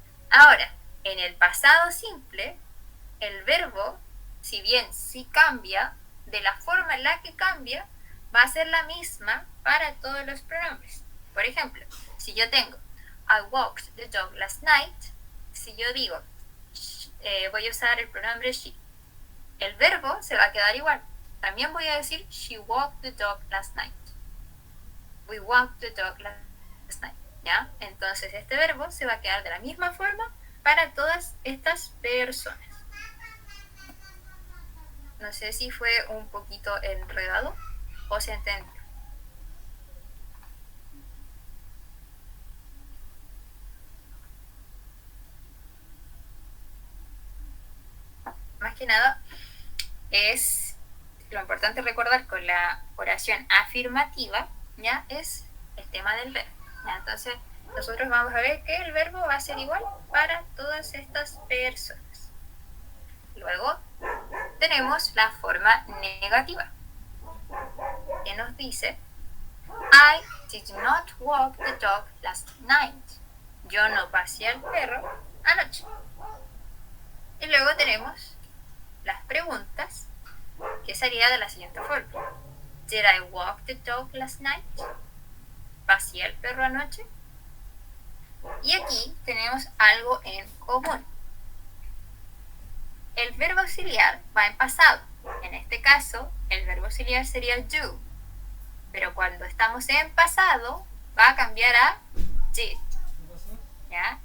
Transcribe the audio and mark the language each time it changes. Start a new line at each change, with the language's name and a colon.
Spanish: Ahora, en el pasado simple, el verbo, si bien sí cambia, de la forma en la que cambia, va a ser la misma para todos los pronombres. Por ejemplo, si yo tengo
English: I walked the dog last night,
Spanish: si yo digo voy a usar el pronombre she, el verbo se va a quedar igual. También voy a decir
English: she walked the dog last night. We walked the dog last night.
Spanish: ¿Ya? Entonces este verbo se va a quedar de la misma forma para todas estas personas. No sé si fue un poquito enredado o se entendió. Más que nada, es lo importante recordar con la oración afirmativa, ¿ya? Es el tema del verbo. ¿Ya? Entonces, nosotros vamos a ver que el verbo va a ser igual para todas estas personas. Luego, tenemos la forma negativa, que nos dice
English: I did not walk the dog last night.
Spanish: Yo no paseé al perro anoche. Y luego tenemos las preguntas, que sería de la siguiente forma.
English: Did I walk the dog last night?
Spanish: ¿Paseé al perro anoche? Y aquí tenemos algo en común. El verbo auxiliar va en pasado. En este caso, el verbo auxiliar sería do. Pero cuando estamos en pasado, va a cambiar a did. ¿Ya?